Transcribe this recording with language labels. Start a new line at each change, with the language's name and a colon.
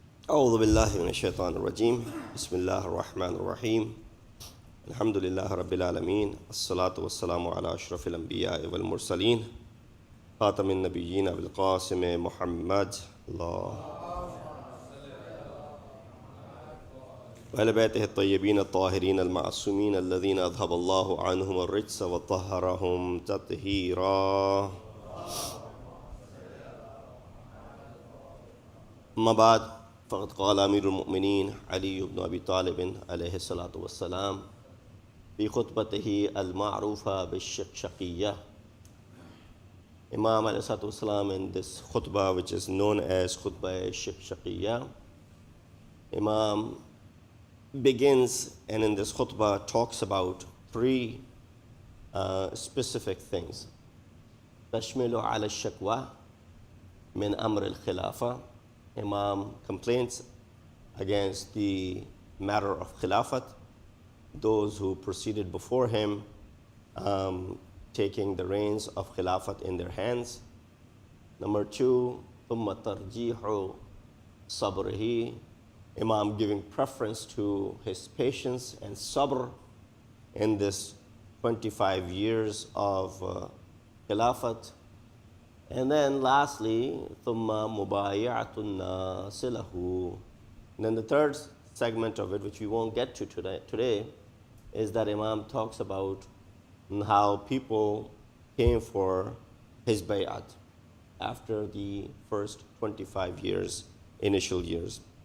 Arabic: أعوذ بالله من الشيطان الرجيم بسم الله الرحمن الرحيم الحمد لله رب العالمين الصلاة والسلام على أشرف الأنبياء والمرسلين خاتم النبيين بالقاسم محمد الله وعلى بيته الطيبين الطاهرين المعصومين الذين أذهب الله عنهم الرجس وطهرهم تطهيرا أما بعد فقد قال أمير المؤمنين علي بن أبي طالب عليه الصلاة والسلام في خطبته المعروفة بالشقشقية.
English: Imam alayhi salatu wasalam in this khutbah, which is known as khutbah shaqshaqiyya, Imam begins and in this khutbah talks about three specific things.
Arabic: تشمل على الشكوى من أمر الخلافة.
English: Imam complains against the matter of khilafat, those who proceeded before him taking the reins of khilafat in their hands. Number two,
Arabic: ثم ترجيح صبره.
English: Imam giving preference to his patience and sabr in this 25 years of khilafat. And then lastly,
Arabic: ثم مبايعة الناس له.
English: And then the third segment of it, which we won't get to today, is that Imam talks about how people came for his bay'at after the first 25 years, initial years.